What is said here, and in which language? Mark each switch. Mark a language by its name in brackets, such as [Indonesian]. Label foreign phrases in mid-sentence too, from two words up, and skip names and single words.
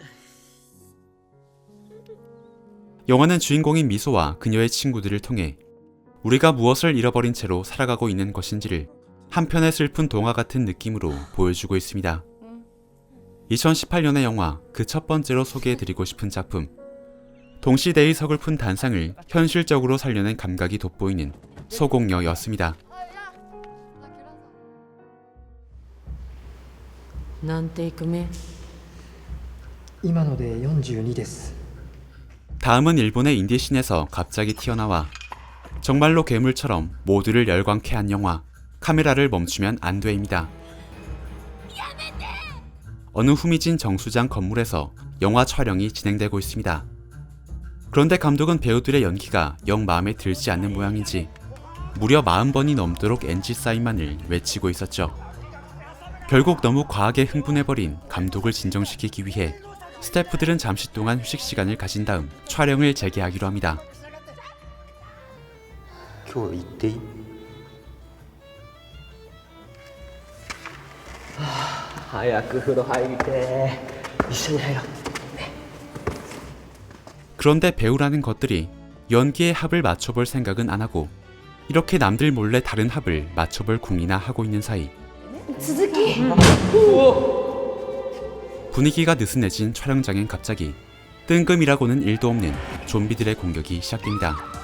[Korean] 영화는 주인공인 미소와 그녀의 친구들을 통해 우리가 무엇을 잃어버린 채로 살아가고 있는 것인지를 한편의 슬픈 동화 같은 느낌으로 보여주고 있습니다. 2018년의 영화 그 첫 번째로 소개해드리고 싶은 작품, 동시대의 서글픈 단상을 현실적으로 살려낸 감각이 돋보이는 소공녀였습니다. [Japanese] 何テイク目今ので42です。 [Korean] 다음은 일본의 인디씬에서 갑자기 튀어나와 정말로 괴물처럼 모두를 열광케 한 영화 카메라를 멈추면 안 돼입니다. 어느 후미진 정수장 건물에서 영화 촬영이 진행되고 있습니다. 그런데 감독은 배우들의 연기가 영 마음에 들지 않는 모양인지 무려 40번이 넘도록 NG 사인만을 외치고 있었죠. 결국 너무 과하게 흥분해버린 감독을 진정시키기 위해 스태프들은 잠시 동안 휴식 시간을 가진 다음 촬영을 재개하기로 합니다. [Japanese] 今日行っていい？早く風呂入りて一緒に入ろう。 [Korean] 그런데 배우라는 것들이 연기의 합을 맞춰볼 생각은 안 하고 이렇게 남들 몰래 다른 합을 맞춰볼 궁이나 하고 있는 사이 분위기가 느슨해진 촬영장엔 갑자기 뜬금이라고는 일도 없는 좀비들의 공격이 시작됩니다.